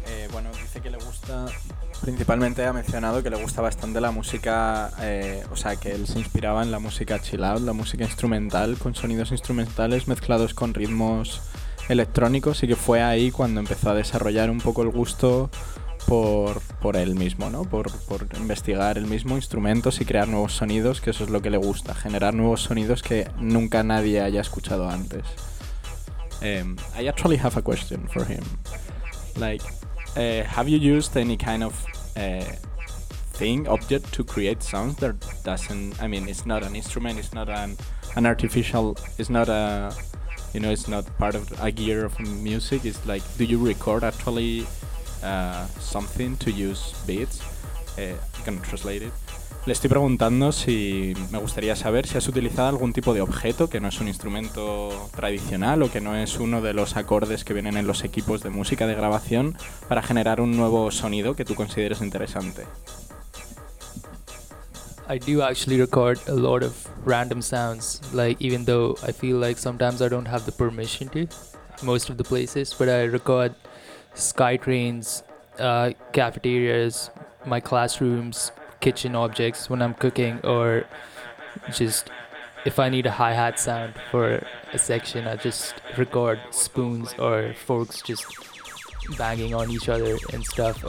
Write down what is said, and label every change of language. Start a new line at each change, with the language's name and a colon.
Spanish: Bueno, dice que le gusta, principalmente ha mencionado que le gusta bastante la música, o sea, que él se inspiraba en la música chill out, la música instrumental, con sonidos instrumentales mezclados con ritmos electrónicos, y que fue ahí cuando empezó a desarrollar un poco el gusto por él mismo, ¿no? Por investigar el mismo instrumentos y crear nuevos sonidos, que eso es lo que le gusta, generar nuevos sonidos que nunca nadie haya escuchado antes.
English: I actually have a question for him. Like, have you used any kind of thing, object, to create sounds that doesn't, I mean, it's not an instrument, it's not an artificial, it's not a, you know, it's not part of a gear of music, it's like, do you record actually something to use beats? I can translate it.
Spanish: Le estoy preguntando si me gustaría saber si has utilizado algún tipo de objeto que no es un instrumento tradicional o que no es uno de los acordes que vienen en los equipos de música de grabación para generar un nuevo sonido que tú consideres interesante.
English: I do actually record a lot of random sounds, like even though I feel like sometimes I don't have the permission to, most of the places, but I record sky trains, cafeterias, my classrooms, kitchen objects when I'm cooking, or just if I need a hi-hat sound for a section, I just record spoons or forks just banging on each other and stuff.